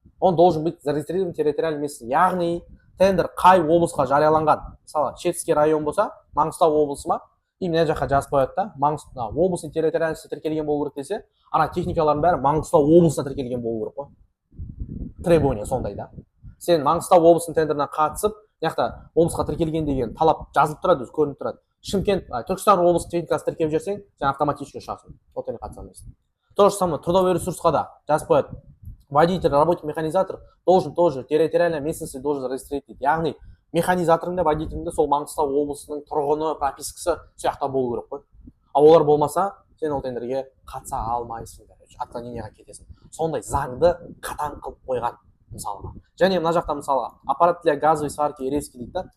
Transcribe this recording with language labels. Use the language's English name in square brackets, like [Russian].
[Russian] Он должен быть зарегистрирован территориальный местности, [Kazakh] яғни тендер қай облысқа жарияланған, мысалы Шетский район болса, Маңғыстау облысы ма, и мына жаққа жазып қояды да, Маңғыстау облысының территориальности тіркелген болу керек десе, ана техникалардың бәрі Маңғыстау облысына тіркелген болу керек қой. Требование сондай да. Сен Маңғыстау облысының тендеріне қатысып, яқта облысқа тіркелген деген талап жазылып тұрады, өзі көрініп тұрады. Шымкент, Түркістан облысы техникасы тіркеп жүрсең, сен автоматически ұшасың. Отелге қатыса алмайсың. То же самое трудовой ресурсқа да жазып қояды. [Russian] Водитель, работник, механизатор должен тоже территориальная местность должен зарегистрировать. [Kazakh] Яғни механизаторыңда, водителіңде сол Маңғыстау облысының тұрғыны, пропискасы сияқты болу керек қой. А олар болмаса, сен ол тендерге қатыса алмайсың, отклонениеға кетесің. Сондай заңды қатаң қылып қойған мысалға. Және мына жақта мысалға [Russian] аппарат для газовой сварки и резки [Kazakh] дейді да.